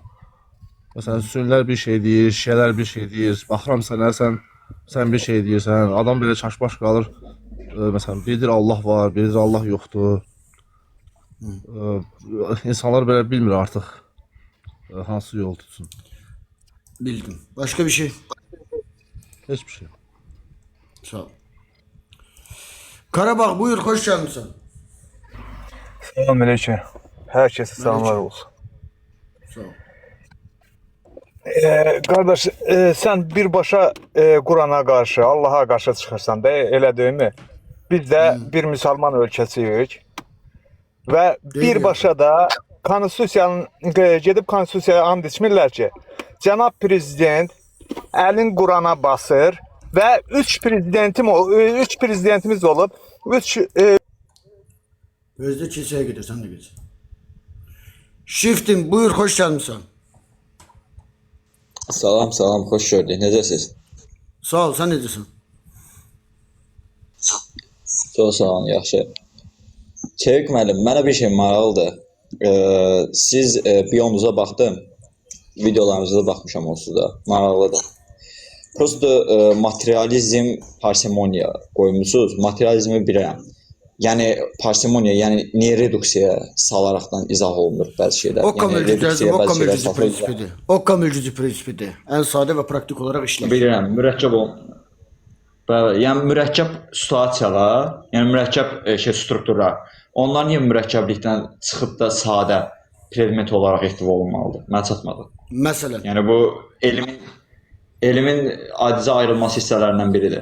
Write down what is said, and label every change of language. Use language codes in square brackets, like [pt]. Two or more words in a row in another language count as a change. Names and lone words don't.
[az] Məsələn, sünnilər bir şey deyir, şiələr bir şey deyir. Baxıram sənə, sən bir şey deyirsən. Adam belə çaşbaş qalır. Məsələn, biridir Allah var, biridir Allah yoxdur. İnsanlar belə bilmir artıq hansı yol tutsun. Bildim. [tr] Başka bir şey? [az] Heç bir şey. Sağ ol. [tr] Karabağ buyur, hoş gelmişsin. Selamünaleyküm. Herkese selamlar olsun. Sağ ol. Kardeş, sen birbaşa Kur'an'a karşı, Allah'a karşı [az] çıkırsan da [tr] öyle değil mi? Biz de bir Müslüman ülkesiyik. [az] Ve birbaşa da gedib konstitusiyaya and içmirlər ki, [tr] Cənab Prezident [az] əlin Qurana basır ve 3 prezidentimiz olub, 3 [tr] Özde kiliseye gidiyor, sen de git. [en] Shifting [tr] buyur, hoş gelmişsin. [az] Salam, xoş gördük. Necəsiz? [tr] Sağ ol, sen ne diyorsun? [az] Çox sağ olun, yaxşı. Çevik müəllim, mənə bir şey maraqlıdır. Siz bionuza baxdım, videolarınıza da baxmışam onsuz da, maraqlıdır. Prosto materializm, parsimoniya qoymusunuz. Materializmi bilirəm. Yəni parsimoniya, yəni niyə reduksiyaya salaraqdan izah olunur bəzi şeylər. Okka mülcücü prinsipidir. Okka mülcücü prinsipidir. [tr] En sade ve praktik olarak işler. [az] Bilirəm, mürəkkəb o. Bəli, yəni mürəkkəb situasiyalar, yəni mürəkkəb strukturlar. Onlar niyə mürəkkəblikdən çıxıb da sadə predmet olaraq ehtiva olunmalıdır? Mən çatmadı. Məsələn. Yəni bu elmin acizə ayrılması hissələrindən biridir.